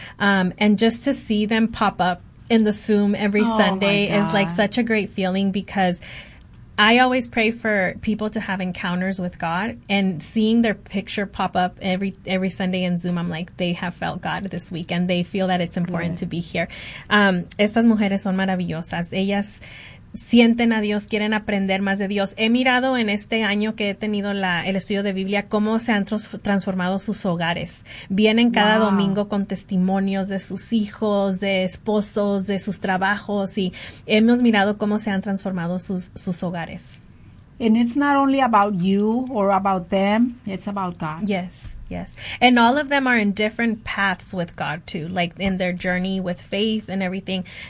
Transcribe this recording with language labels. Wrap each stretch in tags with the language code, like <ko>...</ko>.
<en>And just to see them pop up in the Zoom every Sunday is like such a great feeling, because I always pray for people to have encounters with God, and seeing their picture pop up every Sunday in Zoom, I'm like, they have felt God this week and they feel that it's important Good. To be here.</en> <es>Estas mujeres son maravillosas. Ellas sienten a Dios, quieren aprender más de Dios. He mirado en este año que he tenido el estudio de Biblia cómo se han transformado sus hogares. Vienen cada domingo con testimonios de sus hijos, de esposos, de sus trabajos, y hemos mirado cómo se han transformado sus hogares.</es> <en>And it's not only about you or about them, it's about God. Yes. Yes. And all of them are in different paths with God, too, like in their journey with faith and everything.</en>